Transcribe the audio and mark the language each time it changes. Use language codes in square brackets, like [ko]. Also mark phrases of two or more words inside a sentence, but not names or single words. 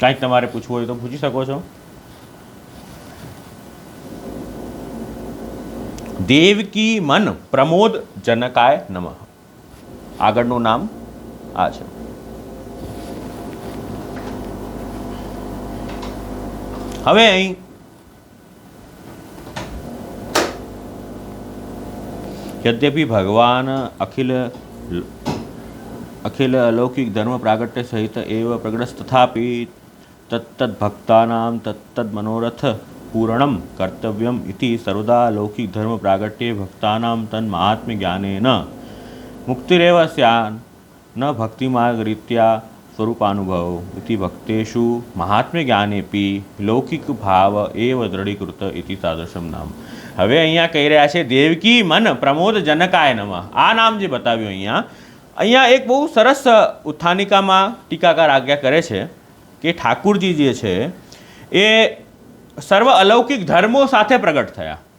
[gu] કાંઈક તમારે પૂછવું હોય તો પૂછી શકો છો. [sa] देवकी मन प्रमोद जनकाय नमः. [gu] આગળનું નામ આ છે. હવે અહીં [sa] यद्यपि भगवान अखिल अलौकिक धर्म प्रागट्य सहित एव प्रगटस्तथापि तत्तद् भक्तानां तत्तद् मनोरथ पूर्णं कर्तव्यम् इति सर्वदा लौकिक धर्म प्रागट्ये भक्तानां तन्माहात्म्य ज्ञानेन मुक्तिरेव स्यात् न भक्तिमार्गरीत्या स्वरूपानुभव इति भक्तेषु महात्म्य ज्ञानेपि लौकिक भाव एव दृढ़ीकृत इति तादृशं नाम. [gu] હવે અહીંયા કહી રહ્યા છે [sa] देवकी मन प्रमोद जनकाय नमः. [gu] આ નામ જે બતાવ્યું અહીંયા એક બહુ સરસ ઉત્થાનિકામાં ટીકાકાર આજ્ઞા કરે છે કે ઠાકુરજી જે છે એ સર્વ અલૌકિક ધર્મો સાથે પ્રગટ થયા.